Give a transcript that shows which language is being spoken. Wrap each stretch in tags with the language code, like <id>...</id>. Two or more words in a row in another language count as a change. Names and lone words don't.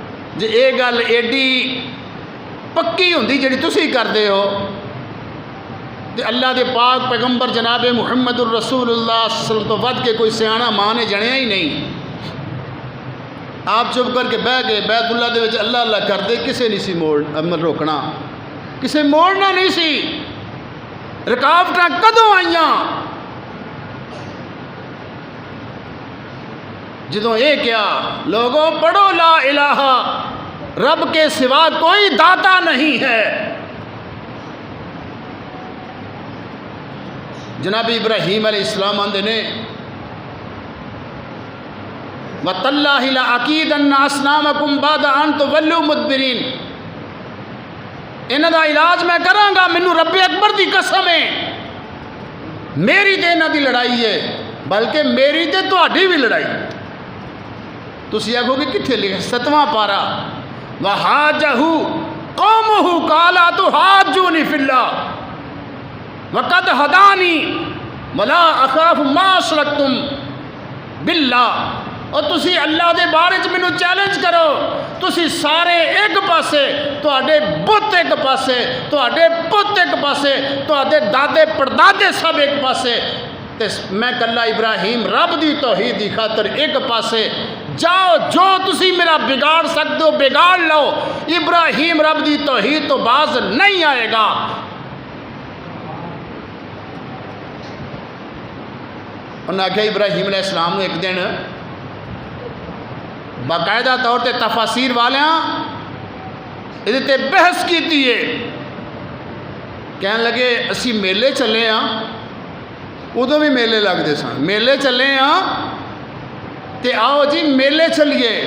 <pa>جے یہ گل ایڈی پکی ہوندی جڑی تسی کردے ہو تے اللہ دے پاک پیغمبر جناب محمد الرسول اللہ</pa> <ar>صلی اللہ علیہ وسلم</ar> <pa>تو ود کے کوئی سیاںا ماں نے جنیا ہی نہیں۔ آپ چپ کر کے بہ گئے بیت اللہ دے وچ اللہ اللہ کردے، کسے نہیں سی روکنا، کسے موڑنا نہیں سی۔ رکاوٹاں کدوں آئیاں؟ جدوں یہ کیا لوگوں پڑھو</pa> <ar>لا الہ،</ar> <pa>رب کے سوا کوئی داتا نہیں ہے۔ جناب ابراہیم</pa> <ar>علیہ السلام</ar> <pa>آندے نے</pa> <ar>وَتَاللَّهِ لَأَكِيدَنَّ أَصْنَامَكُمْ بَعْدَ أَن تُوَلُّوا مُدْبِرِينَ،</ar> <pa>انہاں دا علاج میں کراں گا، مینوں رب اکبر دی قسم ہے، میری تے انہاں دی لڑائی ہے، بلکہ میری تے تہاڈی بھی لڑائی۔ تسی آکھو گے کتھے لکھا؟ 7واں پارا</pa> <ar>وَحَاجَهُ قَوْمُهُ قَالَ أَتُحَاجُّونِي فِي اللَّهِ وَقَدْ هَدَانِي وَلَا أَخَافُ مَا أَشْرَكْتُمْ بِاللَّهِ۔</ar> <pa>اور تسی اللہ دے بارے چ مینوں چیلنج کرو، تسی سارے ایک پاسے، تواڈے بت ایک پاسے، تواڈے پت ایک پاسے، تواڈے دادے پردادے سب ایک پاسے، تے میں کلا ابراہیم رب دی توحید دی خاطر ایک پاسے۔ جاؤ جو تسی میرا بگاڑ سکتے ہو بگاڑ لو، ابراہیم رب دی توحید تو باز نہیں آئے گا۔ انہوں نے کہا ابراہیم</pa> <ar>علیہ السلام</ar> <pa>نے ایک دن باقاعدہ طور تے تفاسیر والیاں یہ تے بحث کی تھی، کہنے لگے اسی میلے چلے ہاں، ادو بھی میلے لگتے سن، میلے چلے ہاں تے آؤ جی میلے چلیے۔</pa>